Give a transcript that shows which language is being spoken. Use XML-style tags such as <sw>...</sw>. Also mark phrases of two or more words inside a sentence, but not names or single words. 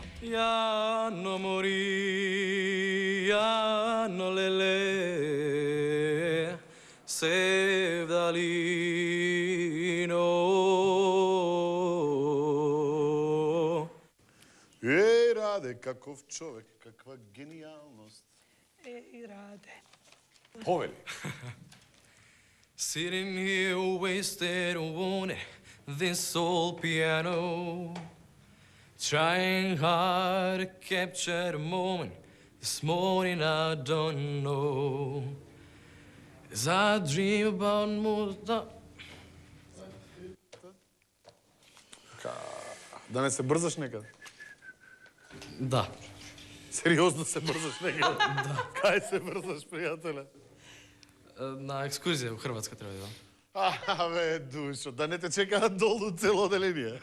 <mk>Јано мори, јано леле, Севдалино. Еј, Раде, каков човек, каква гениалност. И раде. Повели.</mk> <en>Sitting here wasted on this old piano, trying hard to capture the moment. This morning I don't know, as I dream about more.</en> <mk>Да не се брзаш некаде? Да. Сериозно се брзаш некаде? Да. Кај се брзаш, пријателе? На екскурзија во Хрватска треба да идам. Бе, душо, да не те чекаат долу цело оделение.</mk>